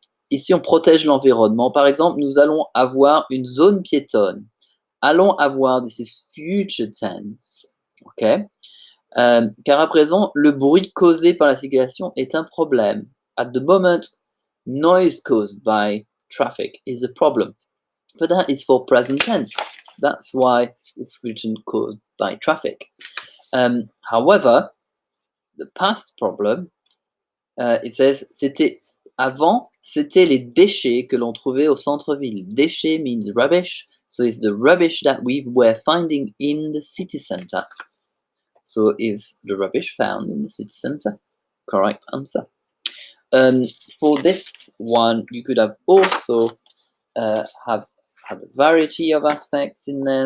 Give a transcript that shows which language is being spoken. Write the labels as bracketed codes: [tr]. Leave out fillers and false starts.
[fr] Ici, on protège l'environnement. Par exemple, nous allons avoir une zone piétonne. Allons avoir, [en] this is future tense, ok? [fr] Car à présent, le bruit causé par la circulation est un problème. [en] At the moment, noise caused by traffic is a problem. But that is for present tense. That's why it's written caused by traffic. However, the past problem, it says, [fr] avant, c'était les déchets que l'on trouvait au centre-ville. [en] Déchets means rubbish, so it's the rubbish that we were finding in the city center. So is the rubbish found in the city center? Correct answer. For this one, you could have also have had a variety of aspects in there.